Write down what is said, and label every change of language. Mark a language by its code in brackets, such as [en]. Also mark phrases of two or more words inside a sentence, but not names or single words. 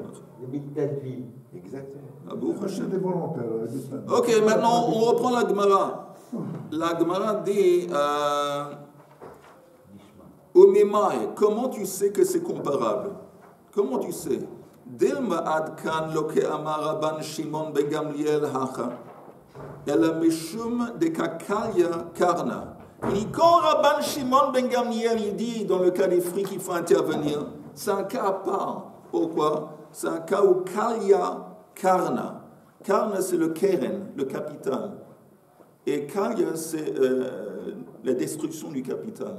[fr] Des militants de vie. Exactement. C'est des volontaires. Ok, maintenant, on reprend la Gemara. La Gemara dit Omemai, comment tu sais que c'est comparable? Comment tu sais? [arc] דלמא עד כאן לא קאמר רבן שמעון בן גמליאל הכא אלא משום דקא כליא קרנא. [fr] Il dit quand Rabban Shimon ben Gamliel il dit dans le cas des fruits qu'il faut intervenir, c'est un cas à part. Pourquoi? C'est un cas où [arc] כליא קרנא. [fr] Karna c'est le keren, le capital. Et kalya c'est la destruction du capital.